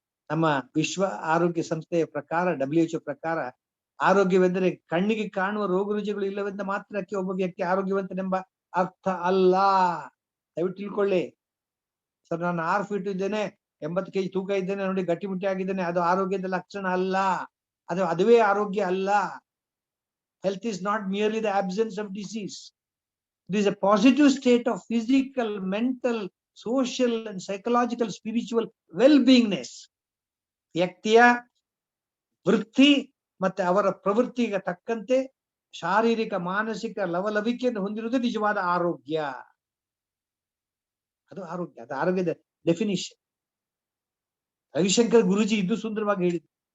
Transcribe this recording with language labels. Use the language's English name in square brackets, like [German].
[Kannada] ನಮ್ಮ ವಿಶ್ವ ಆರೋಗ್ಯ ಸಂಸ್ಥೆಯ ಪ್ರಕಾರ, WHO ಪ್ರಕಾರ, ಆರೋಗ್ಯವೆಂದರೆ ಕಣ್ಣಿಗೆ ಕಾಣುವ ರೋಗ ರುಜಿಗಳು ಇಲ್ಲವೆಂದ ಮಾತ್ರಕ್ಕೆ ಒಬ್ಬ ವ್ಯಕ್ತಿ ಆರೋಗ್ಯವಂತನೆಂಬ ಅರ್ಥ ಅಲ್ಲ. ದಯವಿಟ್ಟು ತಿಳ್ಕೊಳ್ಳಿ ಸರ್, ನಾನು 6 ಫೀಟ್ ಇದ್ದೇನೆ, 80 kg ತೂಕ ಇದ್ದೇನೆ, ನೋಡಿ ಗಟ್ಟಿಮುಟ್ಟಿ ಆಗಿದ್ದೇನೆ, ಅದು ಆರೋಗ್ಯದ ಲಕ್ಷಣ ಅಲ್ಲ. ಅದುವೇ ಆರೋಗ್ಯ ಅಲ್ಲ. [English] Health is not merely the absence of disease. It is a positive state of physical, mental, social and psychological, spiritual well-beingness. [Kannada] ವ್ಯಕ್ತಿಯ ವೃತ್ತಿ ಮತ್ತೆ ಅವರ ಪ್ರವೃತ್ತಿಗೆ ತಕ್ಕಂತೆ ಶಾರೀರಿಕ ಮಾನಸಿಕ ಲವಲವಿಕೆಯನ್ನು ಹೊಂದಿರುವುದು ನಿಜವಾದ ಆರೋಗ್ಯ. ಅದು ಆರೋಗ್ಯ, ಅದು ಆರೋಗ್ಯದ ಡೆಫಿನಿಷನ್. ರವಿಶಂಕರ್ ಗುರುಜಿ ಇದು ಸುಂದರವಾಗಿ ಹೇಳಿದ್ರು.